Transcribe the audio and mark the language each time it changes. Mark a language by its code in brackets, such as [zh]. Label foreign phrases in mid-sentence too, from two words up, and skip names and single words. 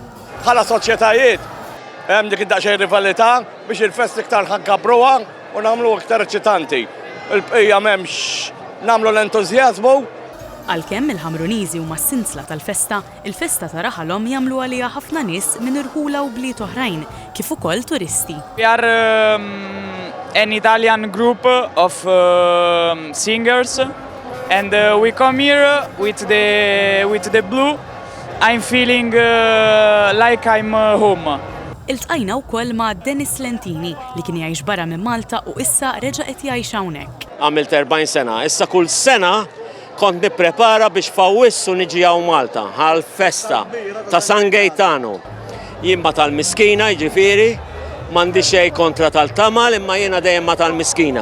[mt] Bħala soċjetajiet hemm dik id-daqsxejn rivalità biex il-fest iktar ħankabruha u nagħmlu iktar eċitanti. Il-bqija m'hemmx nagħmlu l-entużjażmu. Għalkemm il-Ħamruniżi huma s-sinsla tal-festa, il-festa ta' raħalhom jagħmlu għaliha ħafna nies minn irħula u bliet oħrajn, kif ukoll turisti. [en] We are an Italian group of singers and we come here with the blue. I'm feeling like I'm home. [mt] Iltqajna wkoll ma' Dennis Lentini li kien jgħix barra minn Malta u issa reġa' qed jgħix hawnhekk. Għamilt 40 sena, issa kull sena kont nipprepara biex fawissu niġi hawn Malta għall-festa ta' San Gaetano. Jien ma tal-Miskina, jiġifieri, m'għandi xejn kontra tal-Tamal imma jiena dejjem ma tal-Miskina.